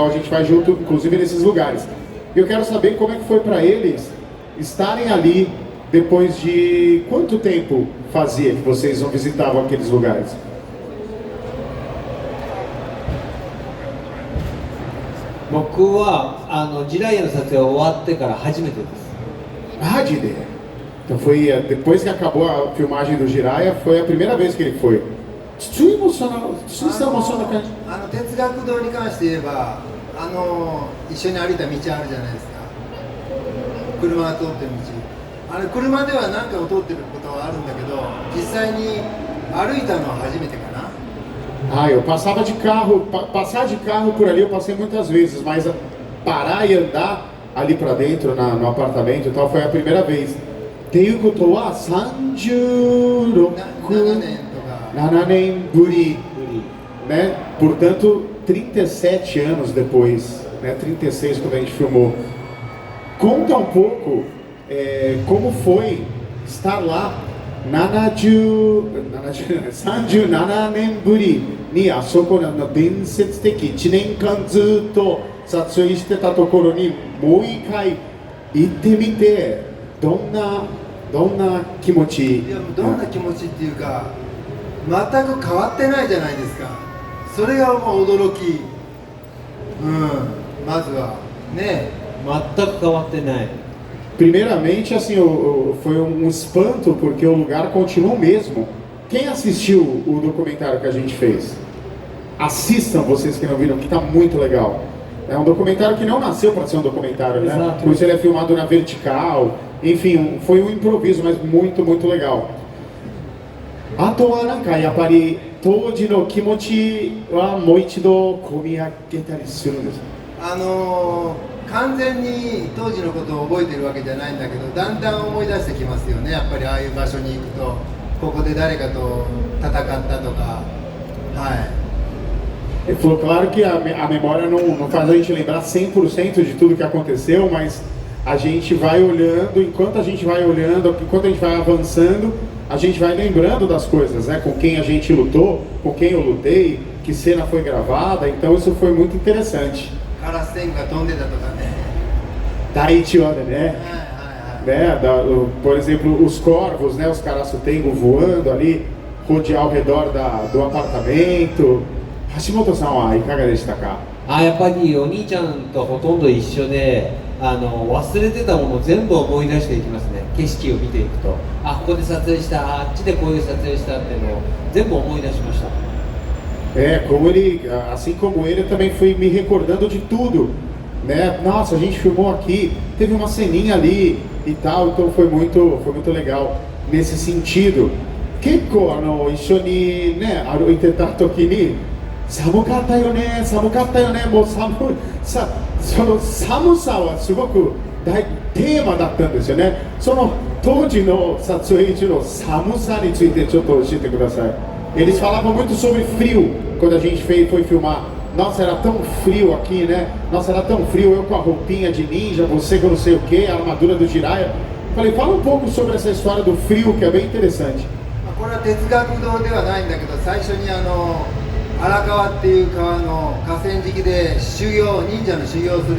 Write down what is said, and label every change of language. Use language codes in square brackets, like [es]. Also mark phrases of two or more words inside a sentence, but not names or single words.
[pt] A gente vai junto, inclusive, nesses lugares. E eu quero saber como é que foi para eles estarem ali depois de quanto tempo fazia que vocês não visitavam aqueles lugares? [ja] Jiraiya の撮影終わってから初めてです。 [pt] Ah, de ideia. Então foi depois que acabou a filmagem do Jiraiya, foi a primeira vez que ele foi. Tsui está emocionado, cara. [ja] 哲学堂に関して言えば一緒に歩いた道あるじゃないですか。車が通ってる道。あれ車では何回も通ってることはあるんだけど、実際に歩いたのは初めてかな。 [pt] Ah, eu passava de carro, passar de carro por ali eu passei muitas vezes, mas parar e andar ali pra dentro no apartamento e tal foi a primeira vez. Tenho koto wa 36 7 buri, né? Portanto, 37 anos depois, né? 36 quando a gente filmou. Conta um pouco como foi estar lá [ja] 37 年ぶりにあそこの伝説的1年間ずっと撮影してたところにもう一回行ってみてどんな気持ち？いやどんな気持ちっていうか全く変わってないじゃないですか。それがもう驚き。まずはね全く変わってない。 [pt] Primeiramente, assim, foi um espanto porque o lugar continua o mesmo. Quem assistiu o documentário que a gente fez? Assistam, vocês que não viram, que está muito legal. É um documentário que não nasceu para ser um documentário, né? Exato. Por isso ele é filmado na vertical. Enfim, foi um improviso, mas muito, muito legal. [ja] あとはなんかやっぱり当時の気持ちはもう一度込み上げたりするんですか？完全に当時のことを覚えてるわけじゃないんだけど、だんだん思い出してきますよね。やっぱりああいう場所に行くと、ここで誰かと戦ったとか、はい。 [pt] Ele falou, claro que a memória não faz a gente lembrar 100% de tudo que aconteceu, mas a gente vai olhando, enquanto a gente vai olhando, enquanto a gente vai avançando, a gente vai lembrando das coisas, né? Com quem a gente lutou, com quem eu lutei, que cena foi gravada, então isso foi muito interessante. [ja] カラス天が飛んでたとかね。 Taichiora, né? はいはいはい。 [pt] Né? Por exemplo, os corvos, né? Os Karasutengo voando ali, rodear ao redor do apartamento. [ja] 橋本さんはいかがでしたか? やっぱりお兄ちゃんとほとんど一緒で、忘れてたもの全部思い出していきますね。景色を見ていくと、ここで撮影した、あっちでこういう撮影したっていうのを全部思い出しました。 [pt] Como ele, assim como ele, eu também fui me recordando de tudo, né? Nossa, a gente filmou aqui, teve uma ceninha ali e tal, então foi muito legal nesse sentido. [ja] 結構、一緒に、ね, 歩いてた時に寒かったよね、もうその寒さはすごくテーマだったんですよね。その当時の撮影時の寒さについてちょっと教えてください。 [pt] Eles falavam muito sobre frio quando a gente foi filmar. Nossa, era tão frio aqui, né? Nossa, era tão frio, eu com a roupinha de ninja, você com não sei o que, a armadura do Jiraiya. Falei, fala um pouco sobre essa história do frio, que é bem interessante. [ja] これは哲学堂ではないんだけど、最初に荒川っていう川の河川敷で忍者の修行をする